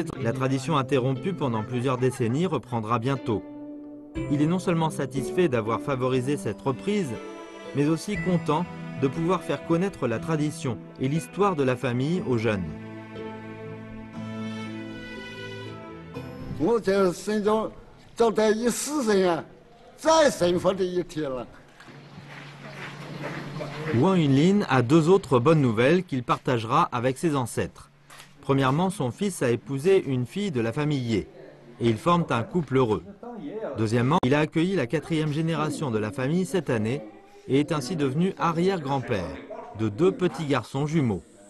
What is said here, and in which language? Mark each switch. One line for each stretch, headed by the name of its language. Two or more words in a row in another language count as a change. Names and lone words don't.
French: La tradition interrompue pendant plusieurs décennies reprendra bientôt. Il est non seulement satisfait d'avoir favorisé cette reprise, mais aussi content de pouvoir faire connaître la tradition et l'histoire de la famille aux jeunes.
Min Nan Chinese: 我这心中找到一世人啊，再幸福的一天了。
French: Wang Yunlin a deux autres bonnes nouvelles qu'il partagera avec ses ancêtres. Premièrement, son fils a épousé une fille de la famille Ye et ils forment un couple heureux. Deuxièmement, il a accueilli la 4e génération de la famille cette année et est ainsi devenu arrière-grand-père de 2 petits garçons jumeaux.